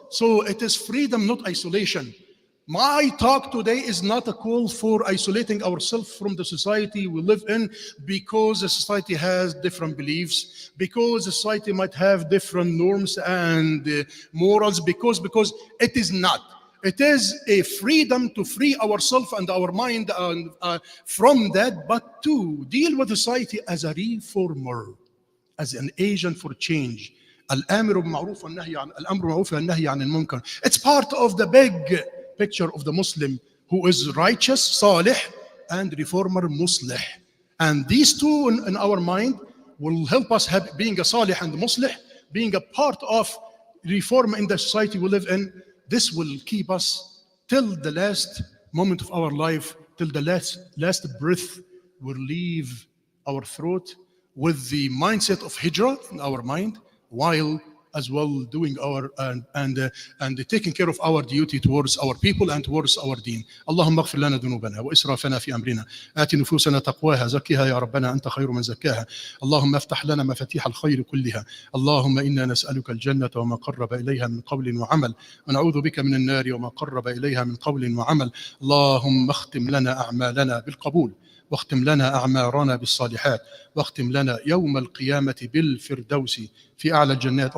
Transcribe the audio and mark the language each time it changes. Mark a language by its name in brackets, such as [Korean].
[English] So it is freedom, not isolation. My talk today is not a call for isolating ourselves from the society we live in, because the society has different beliefs, because the society might have different norms and morals, because it is not. It is a freedom to free ourselves and our mind from that, but to deal with society as a reformer, as an agent for change. [Arabic] الامر بالمعروف والنهي عن الامر بالمعروف والنهي عن المنكر. [English] It's part of the big picture of the Muslim who is righteous, salih, and reformer, muslih. And these two in our mind will help us being a salih and muslih, being a part of reform in the society we live in. This will keep us till the last moment of our life, till the last breath will leave our throat, with the mindset of hijrah in our mind, while as well doing our and taking care of our duty towards our people and towards our deen. [Arabic] اللهم اغفر لنا ذنوبنا وإسرافنا في أمرنا، آت نفوسنا تقواها، زكها يا ربنا أنت خير من زكاها. اللهم افتح لنا مفاتيح الخير كلها. اللهم إنا نسألك الجنة وما قرب إليها من قول وعمل، ونعوذ بك من النار وما قرب إليها من قول وعمل. اللهم اختم لنا أعمالنا بالقبول، واختم لنا أعمارنا بالصالحات، واختم لنا يوم القيامة بالفردوس في أعلى الجنات.